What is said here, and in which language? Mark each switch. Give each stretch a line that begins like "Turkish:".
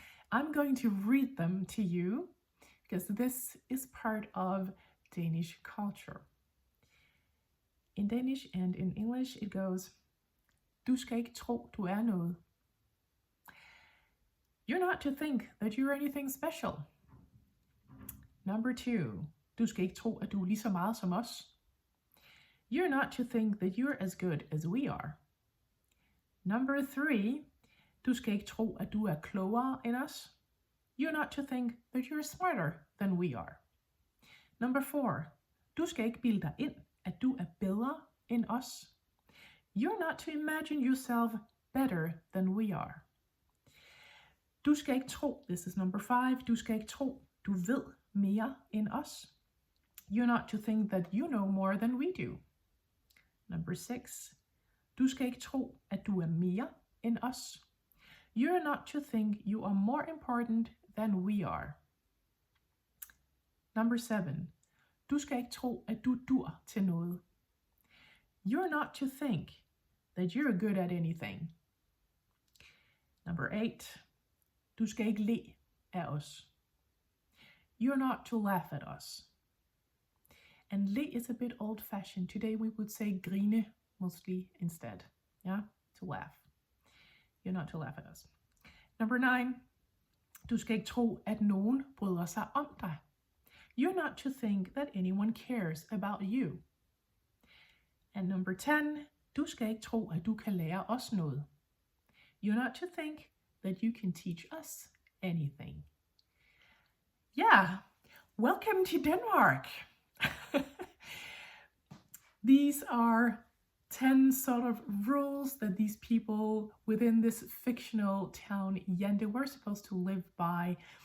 English: I'm going to read them to you because this is part of Danish culture. In Danish and in English it goes,
Danish: Du skal ikke tro, du er noget.
English: You're not to think that you're anything special. Number 2,
Danish: du skal ikke tro, at du er lige så meget som os.
English: You're not to think that you're as good as we are. Number 3,
Danish: du skal ikke tro, at du er klogere end os.
English: You're not to think that you're smarter than we are. Number 4,
Danish: du skal ikke bilde dig ind, at du er bedre end os.
English: You're not to imagine yourself better than we are.
Danish: Du skal ikke tro,
English: this is number 5,
Danish: du skal ikke tro, du ved mere end os.
English: You're not to think that you know more than we do. Number 6,
Danish: du skal ikke tro, at du er mere end os.
English: You're not to think you are more important than we are. Number 7,
Danish: du skal ikke tro, at du dur til noget.
English: You're not to think that you're good at anything. Number 8,
Danish: du skal ikke le af os.
English: You're not to laugh at us. And le is a bit old-fashioned. Today we would say grine mostly instead. Yeah, to laugh. You're not to laugh at us. Number 9,
Danish: du skal ikke tro, at nogen bryder sig om dig.
English: You're not to think that anyone cares about you. And number 10,
Danish: du skal ikke tro, at du kan lære os noget.
English: You're not to think that you can teach us anything. Yeah, welcome to Denmark. These are 10 sort of rules that these people within this fictional town Jante were supposed to live by.